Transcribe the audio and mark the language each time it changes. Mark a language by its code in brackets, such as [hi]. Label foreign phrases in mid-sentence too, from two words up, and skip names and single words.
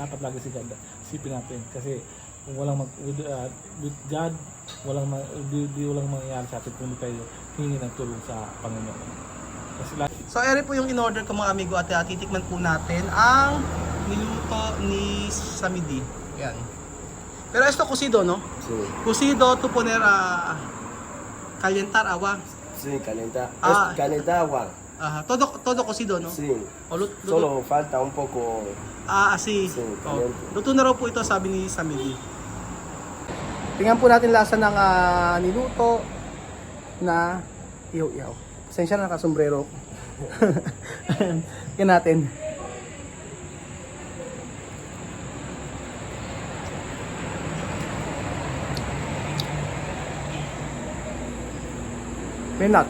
[tl] Dapat lagi si God isipin natin. Kasi kung walang [en] with God, [tl] walang mangyayari sa atin kung hindi tayo hingi ng tulong sa Panginoon. Kasi So, ere po yung in-order ko mga amigo at titikman po natin ang niluto ni Samidi. Yan. [es] Pero esto cocido, no? Sí. Cocido to poner calentar agua. Sí, calienta. Ah. Calienta agua. Todo cocido, no? Sí. [tl] O, luto, [es] Solo falta un poco. así. Sí, Oh. caliente. [tl] Luto na raw po ito, sabi ni Samidi. Tingnan po natin lasa ng niluto na ihaw-ihaw. Pasensya na nakasombrero ko. Tingnan natin. May nuts.